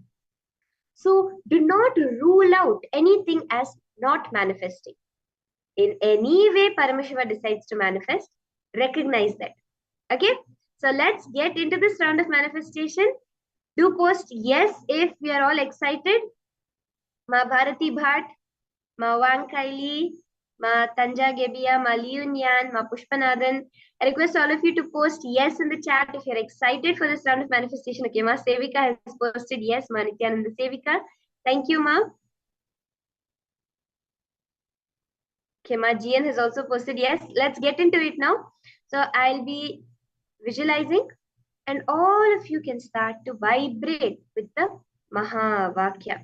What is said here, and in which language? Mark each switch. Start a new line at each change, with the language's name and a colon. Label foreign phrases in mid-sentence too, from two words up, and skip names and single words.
English: So do not rule out anything as not manifesting. In any way Paramashiva decides to manifest, recognize that. Okay? So let's get into this round of manifestation. Do post yes if we are all excited. Ma Bharati Bhat, Ma Wang Kaili, Ma Tanja Gebia, Ma Liunyan, Ma Pushpanathan. I request all of you to post yes in the chat if you're excited for this round of manifestation. Okay, Ma Sevika has posted yes, Ma Nithyananda Sevika. Thank you, Ma. Okay, Ma Jian has also posted yes. Let's get into it now. So I'll be visualizing, and all of you can start to vibrate with the Mahavakya.